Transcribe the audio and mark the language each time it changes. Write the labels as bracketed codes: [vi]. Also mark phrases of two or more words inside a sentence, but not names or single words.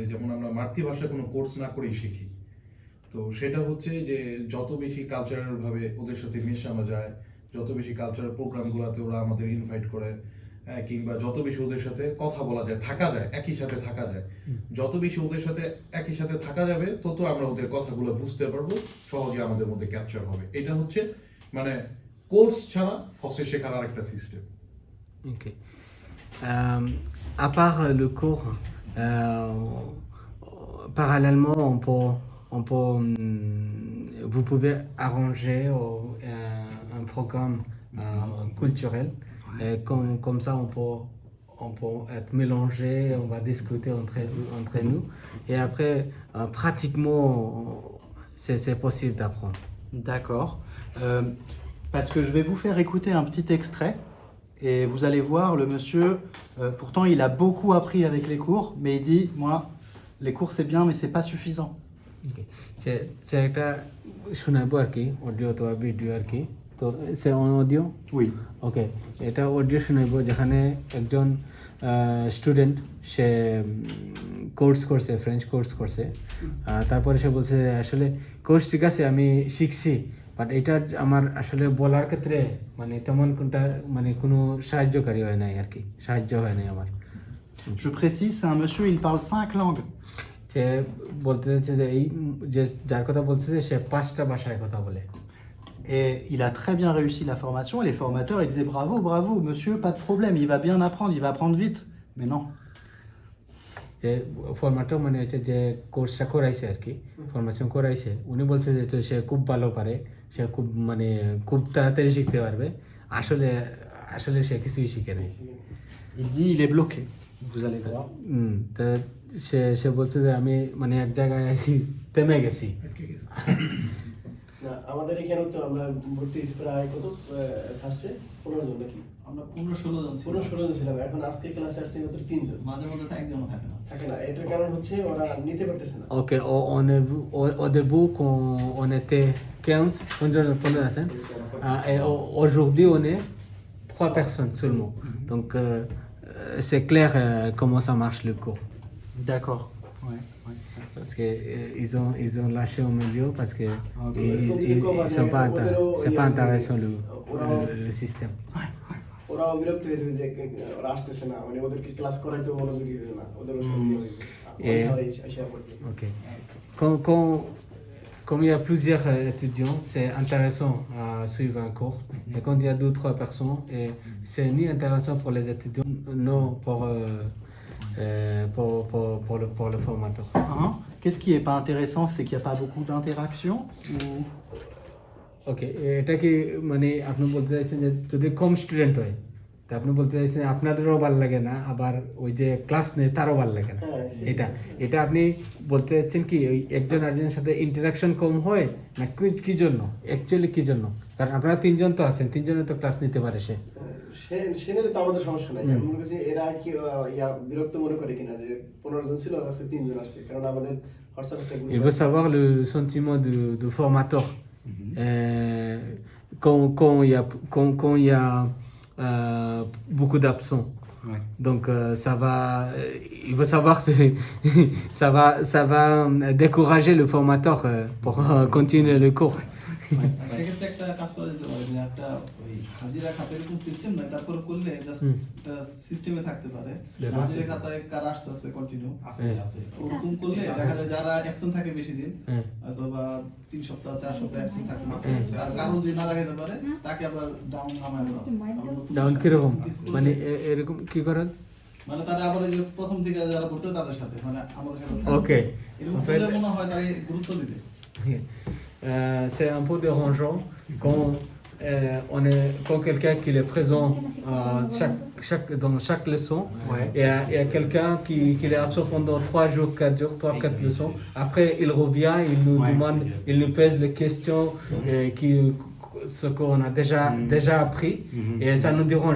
[bn] যেমন আমরা মাতৃভাষা কোনো কোর্স না করেই শিখি, তো সেটা হচ্ছে যে যত বেশি কালচারাল ভাবে ওদের সাথে মেশানো যায়, যত বেশি [en] cultural programগুলোতে [bn] ওরা আমাদের ইনভাইট করে, কিংবা যত বেশি ওদের সাথে কথা বলা যায়, থাকা যায়, একই সাথে থাকা যায়, যত বেশি ওদের সাথে একই সাথে থাকা যাবে তত আমরা ওদের কথাগুলো বুঝতে পারবো, সহজে আমাদের মধ্যে ক্যাপচার হবে। এটা হচ্ছে মানে কোর্স ছাড়া ফসে শেখার আরেকটা সিস্টেম। [en] Okay. [fr] À part le cours, parallèlement, vous pouvez arranger un programme culturel. Et comme ça, on peut être mélangé, on va discuter entre nous. Et après, pratiquement, c'est possible d'apprendre. D'accord. Parce que je vais vous faire écouter un petit extrait. Et vous allez voir, le monsieur, pourtant il a beaucoup appris avec les cours, mais il dit, moi, les cours c'est bien, mais c'est pas suffisant. [bn] একটা শোনাবো আর কি, অডিও অথবা ভিডিও আর কি। তো সে অডিও, [fr] Oui. [bn] ওকে, এটা অডিও শোনাবো যেখানে একজন স্টুডেন্ট সে কোর্স করছে, [en] French course [bn] করছে। তারপরে সে বলছে আসলে কোর্স ঠিক আছে, আমি শিখছি, বাট এটা আমার আসলে বলার ক্ষেত্রে মানে তেমন কোনটা মানে কোনো সাহায্যকারী হয় নাই আর কি, সাহায্য হয় নাই আমার। [fr] Je précise, c'est un monsieur, il parle 5 langues. [bn] সে বলতে চাচ্ছে যে এই যে যার কথা বলছে যে সে 5টা ভাষায় কথা বলে। [fr] Et il a très bien réussi la formation. Et les formateurs, ils disaient bravo, bravo, monsieur, pas de problème, il va bien apprendre, il va apprendre vite. Mais non. [bn] যে ফরম্যাটও মানে হচ্ছে যে কোর্সটা করাইছে আর কি, ফরমেশন করাইছে, উনি বলছে যে সে খুব ভালো পারে, সে খুব মানে খুব তাড়াতাড়ি শিখতে পারবে। আসলে সে কিছুই শিখে নাই। [fr] Il dit il est bloqué. Vous allez voir. [bn] তা সে বলছে যে আমি মানে এক জায়গায় থেমে গেছি। না, আমাদের এখানে তো আমরা ভর্তি প্রায় কত ফার্স্টে 15 জন নাকি? আমরা 15-16 জন ছিল। 15-16 জন ছিলাম, এখন আজকে ক্লাসে আসছে মাত্র 3 জন। মাঝে মধ্যে তো একজনও থাকে না। থাকে না, এটার কারণ হচ্ছে ওরা নিতে পারতেছে না। [fr] Ok, au début, quand on était 15, et aujourd'hui, on est 3 personnes seulement. Donc, c'est clair comment ça marche le cours. D'accord. Ouais, ouais. Parce qu'ils ont lâché au milieu parce que [en] Ok. [fr] ils sont pas c'est pas intéressant le système. [bn] ওরাও বিরক্ত হয়ে যাবে যে ওরা আসতেছে না, মানে ওদেরকে ক্লাস করাইতে মনোযোগী হবে না, ওদেরও সব ইয়ে হয়ে যাবে। [en] Ok. [fr] Comme il y a plusieurs étudiants, c'est intéressant à suivre un cours. Et quand il y a 2-3 personnes, et c'est ni intéressant pour les étudiants, non pour le formateur. Hein? Qu'est-ce qui est pas intéressant, c'est qu'il n'y a pas beaucoup d'interaction ou... [bn] ওকে, এটা কি মানে আপনি বলতে চাইছেন যে যদি কম স্টুডেন্ট হয় তা আপনি বলতে চাইছেন আপনাদেরও ভালো লাগে না, আবার ওই যে ক্লাস নেই তারও ভালো লাগে না, এটা আপনি বলতে চাইছেন কি ওই একজন আরেকজনের সাথে ইন্টারাকশন কম হয় না কি জন্য, অ্যাকচুয়ালি কি জন্য? কারণ আপনারা 3 জন তো আছেন, 3 জনের তো ক্লাস নিতে পারে সে সেখানে তো আমাদের সমস্যা নাই। মনে করছি এরা কি বিরক্ত মনে করে কিনা যে 15 জন ছিল আজকে 3 জন আসছে, কারণ আমাদের হোয়াটসঅ্যাপ একটা গ্রুপ। [fr] Il veut savoir le sentiment de formateur. Quand il y a beaucoup d'absents. Ouais. Donc il veut savoir que ça va décourager le formateur pour continuer le cours. [bn] সেক্ষেত্রে একটা কাজ করা যেতে পারে, যে একটা ওই হাজিরা খাতা এরকম সিস্টেম নাই, তারপরে করলে জাস্ট একটা সিস্টেমে থাকতে পারে। হাজিরা খাতায় কার আসতেছে কন্টিনিউ আছে ওরকম করলে দেখা যায় যারা অ্যাবসেন্ট থাকে বেশি দিন, অথবা 3 সপ্তাহ 4 সপ্তাহ অ্যাবসেন্ট থাকে, তার কারণ যদি না দেখাতে পারে তাকে আবার ডাউন নামায় দেওয়া। ডাউন কিরকম মানে এরকম কি করেন? মানে তারা আবার এই যে প্রথম থেকে যারা ভর্তি হয় তাদের সাথে, মানে আমাদের সাথে ওকে, এরকম করলে মনে হয় তারা গুরুত্ব দিবে। [fr] C'est un peu dérangeant quand quelqu'un qui est présent dans chaque leçon, et il y a quelqu'un qui est absent pendant 3 jours, 4 jours, 3-4 leçons. Après, il revient, il nous demande, il nous pose les questions, ce qu'on a déjà appris, et ça nous dérange.